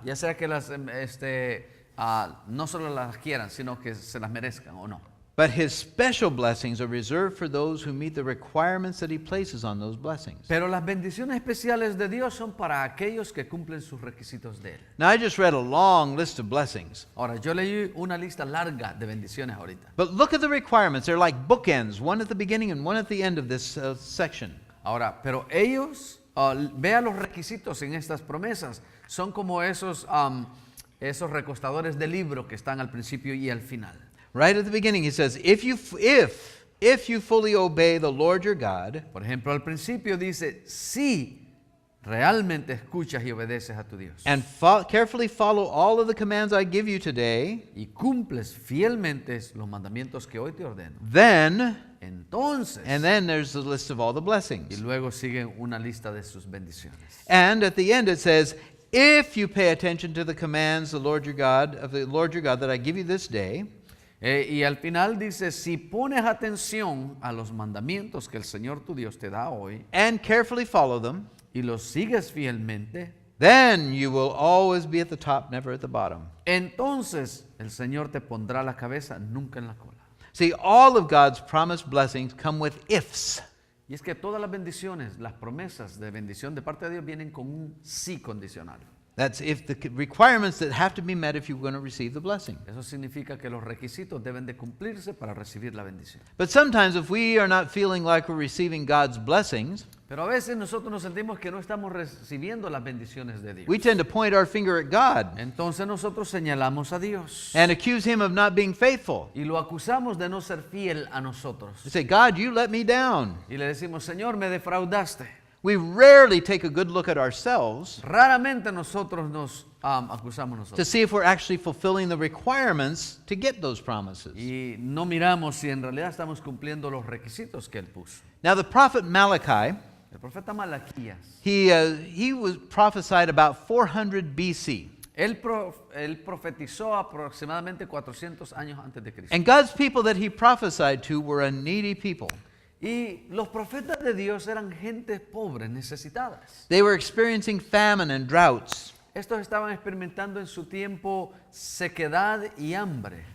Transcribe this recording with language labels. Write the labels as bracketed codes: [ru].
[es] ya sea que las no solo las quieran, sino que se las merezcan o no. [en] But his special blessings are reserved for those who meet the requirements that he places on those blessings. [es] Pero las bendiciones especiales de Dios son para aquellos que cumplen sus requisitos de Él. [en] Now, I just read a long list of blessings, [es] Ahora, yo leí una lista larga de bendiciones ahorita. [en] but look at the requirements. They're like bookends, one at the beginning and one at the end of this section. [es] Ahora, pero ellos, vean los requisitos en estas promesas, son como esos recostadores de libro que están al principio y al final. [en] Right at the beginning, he says, if you fully obey the Lord your God, [es] Por ejemplo, al principio dice, si realmente escuchas y obedeces a tu Dios [en] and carefully follow all of the commands I give you today, [es] y cumples fielmente los mandamientos que hoy te ordeno, [en] then, [es] entonces, [en] and then there's the list of all the [es] y [en] blessings. [es] luego sigue una lista de sus bendiciones. [en] And at the end it says, if you pay attention to the commands of the Lord your God that I give you this day, [es] Y al final dice, si pones atención a los mandamientos que el Señor tu Dios te da hoy [en] and carefully follow them, [es] y los sigues fielmente, [en] then you will always be at the top, never at the bottom. [es] entonces el Señor te pondrá la cabeza, nunca en la cola. [en] See, all of God's promised blessings come with ifs. [es] Y es que todas las bendiciones, las promesas de bendición de parte de Dios vienen con un sí condicional. [en] That's if the requirements that have to be met if you're going to receive the blessing. [es] Eso significa que los requisitos deben de cumplirse para recibir la bendición. [en] But sometimes if we are not feeling like we're receiving God's blessings, [es] Pero a veces nosotros nos sentimos que no estamos recibiendo las bendiciones de Dios. [en] we tend to point our finger at God [es] Entonces nosotros señalamos a Dios [en] and accuse him of not being faithful. [es] y lo acusamos de no ser fiel a nosotros. [en] We say, God, you let me down. [es] Y le decimos, Señor, me defraudaste. [en] We rarely take a good look at ourselves [es] Raramente nosotros nos acusamos nosotros. [en] see if we're actually fulfilling the requirements to get those promises. [es] Y no miramos si en realidad estamos cumpliendo los requisitos que Él puso. [en] Now, the prophet Malachi, [es] El profeta Malaquías, [en] he was prophesied about 400 BC. [es] Él profetizó aproximadamente 400 años antes de Cristo. [en] And God's people that he prophesied to were a needy people. [es] Y los profetas de Dios eran gente pobres, necesitadas. [en] They were experiencing famine and droughts. [es] Estos estaban experimentando en su tiempo sequedad y hambre.